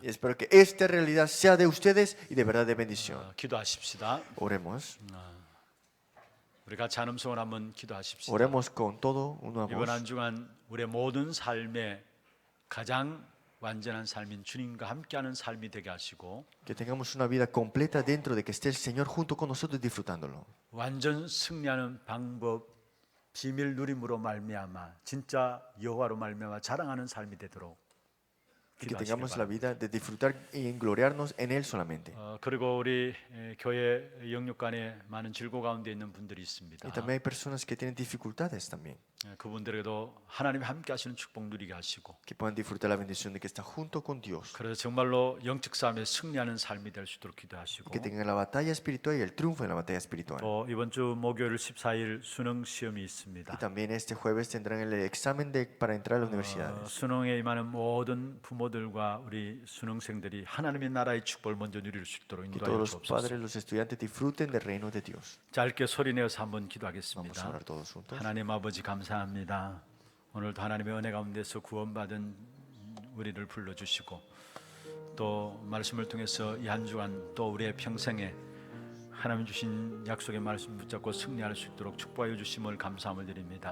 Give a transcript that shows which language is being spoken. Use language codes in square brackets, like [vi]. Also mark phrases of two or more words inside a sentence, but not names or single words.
[es] Y espero que esta realidad sea de ustedes y de verdad de bendición. [ko] 기도하십시다. [es] Oremos. [ko] 우리 같이 한음성을 한번 기도하십시다. [es] Oremos con todo una [ko] 이번 [es] voz. [ko] 한 주간 우리의 모든 삶에 가장 완전한 삶인 주님과 함께하는 삶이 되게 하시고 [es] Que tengamos una vida completa dentro de que esté el Señor junto con nosotros disfrutándolo. [ko] 완전 승리하는 방법 비밀 누림으로 말미암아 진짜 여호와로 말미암아 자랑하는 삶이 되도록 [es] Y que [ko] 기도하시길 [es] tengamos la [ko] 바랍니다. [es] vida de disfrutar y gloriarnos en Él solamente. [ko] 그리고 우리 교회 영육간에 많은 질고 가운데 있는 분들이 있습니다. [es] Y también hay personas que tienen dificultades también. [ko] 그분들에게도 하나님이 함께 하시는 축복 누리게 하시고 [es] Que puedan disfrutar la bendición de que está junto con Dios. [ko] 그래서 정말로 영적 싸움에 승리하는 삶이 될 수 있도록 [es] Y [ko] 기도하시고 [es] que tengan la batalla espiritual y el triunfo en la batalla espiritual. [ko] 또 이번 주 목요일 14일 수능 시험이 [es] Y [ko] 있습니다. [es] también este jueves tendrán el examen para entrar a las universidades. [ko] 수능에 임하는 모든 부모들과 우리 수능생들이 하나님의 나라의 축복을 먼저 누릴 수 있도록 [es] Que [ko] 인도하여 [es] todos los [ko] 주옵소서. [es] padres, los estudiantes disfruten del reino de Dios. [ko] 짧게 소리내어서 한번 [es] Vamos a [ko] 기도하겠습니다. [es] orar todos juntos. [ko] 하나님 아버지 감사합니다. 오늘도 하나님의 은혜 가운데서 구원받은 우리를 불러주시고 또 말씀을 통해서 이 한 주간 또 우리의 평생에 하나님 주신 약속의 말씀 붙잡고 승리할 수 있도록 축복하여 주심을 감사함을 드립니다.